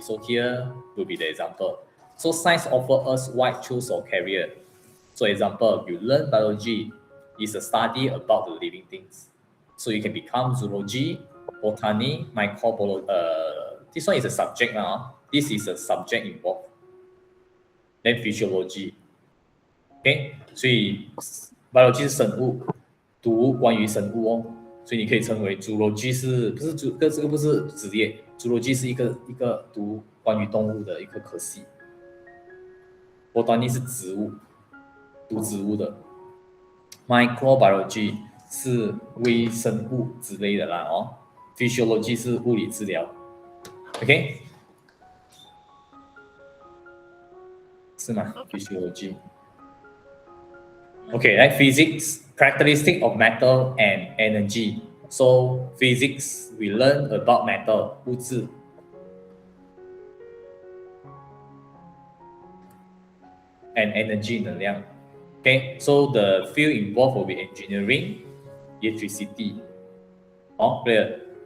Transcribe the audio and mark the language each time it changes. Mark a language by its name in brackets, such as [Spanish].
[English] So here will be the example. So science offers us wide choice of career. So example, you learn biology is a study about the living things. So you can become zoology, botany, microbiology. This one is a subject now. This is a subject involved. Then physiology. [Chinese] Okay, 所以 biology 是生物，读关于生物哦，所以你可以称为 zoology 这个不是职业 ，zoology 是一个读关于动物的一个科系。 botany 是植物，读植物的。microbiology 是微生物之类的啦physiology 是物理治疗 ，OK， 是吗 ？physiology。 [English] Okay, like physics, characteristic of metal and energy. So physics, we learn about metal, [Chinese] 物质。 [English] And energy, [Chinese] 能量。 [English] Okay, so the field involved will be engineering, electricity. Clear?